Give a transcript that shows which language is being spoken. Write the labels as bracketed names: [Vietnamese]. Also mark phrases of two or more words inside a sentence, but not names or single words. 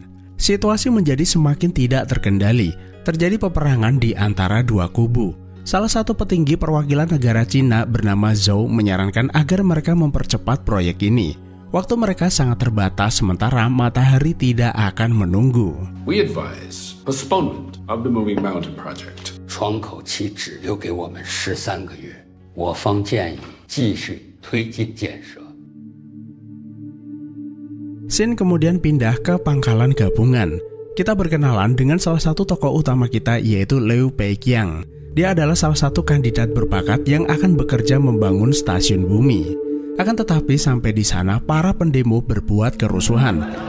[Indonesian] Situasi menjadi semakin tidak terkendali. Terjadi peperangan di antara dua kubu. Salah satu petinggi perwakilan negara Cina bernama Zhou menyarankan agar mereka mempercepat proyek ini. Waktu mereka sangat terbatas, sementara matahari tidak akan menunggu. [English] We advise postponement of the Moving Mountain project. [Chinese] 窗口期只留给我们13个月，我方建议继续推进建设。 [Indonesian] Sin kemudian pindah ke pangkalan gabungan. Kita berkenalan dengan salah satu tokoh utama kita, yaitu Liu Peiqiang. Dia adalah salah satu kandidat berbakat yang akan bekerja membangun stasiun bumi. Akan tetapi sampai di sana para pendemo berbuat kerusuhan.